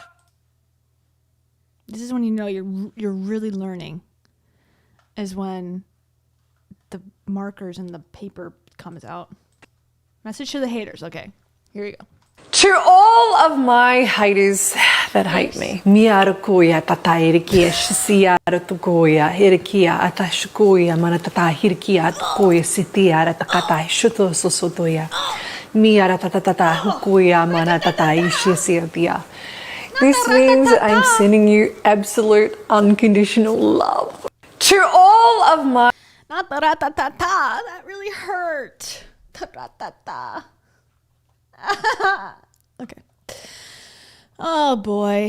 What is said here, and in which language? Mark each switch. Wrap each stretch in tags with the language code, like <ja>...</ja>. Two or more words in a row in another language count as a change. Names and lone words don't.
<en>This is when you know you're really learning. Is when the markers in the paper comes out. Message to the haters. Okay, here you go. To all of my haters that hate me, miara koia tata irikia shisiara tukoia irikia atashukoia mana tata hirikia tukoia sitiara takata shuto sosotoia miara tata tata hukoia mana tata ishisiatia. This means I'm sending you absolute unconditional love. To all of my Not the ta-ta-ta. That really hurt. Ta-ta-ta-ta. Okay. Oh boy.</en>